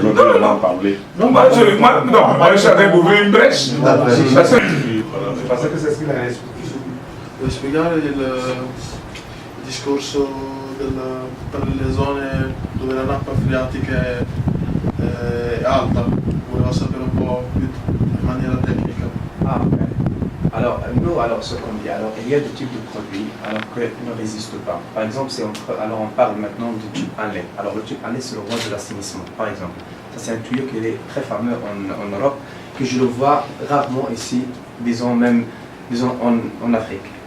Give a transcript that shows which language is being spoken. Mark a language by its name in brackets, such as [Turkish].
[French] Non, moi je suis en train d'ouvrir une brèche. Parce que c'est ce qu'il a expliqué. [Italian] Vuoi spiegare il discorso per le zone dove la nappa freatica è alta? Voleva sapere un po' più in maniera tecnica. Ah, okay. [French] Alors, nous, ce qu'on dit, alors, il y a des types de produits alors, qui ne résistent pas. Par exemple, on parle maintenant du tube en lait. Alors, le tube en lait, c'est le roi de l'assainissement, par exemple. Ça, c'est un tuyau qui est très fameux en Europe, que je le vois rarement ici, disons en Afrique.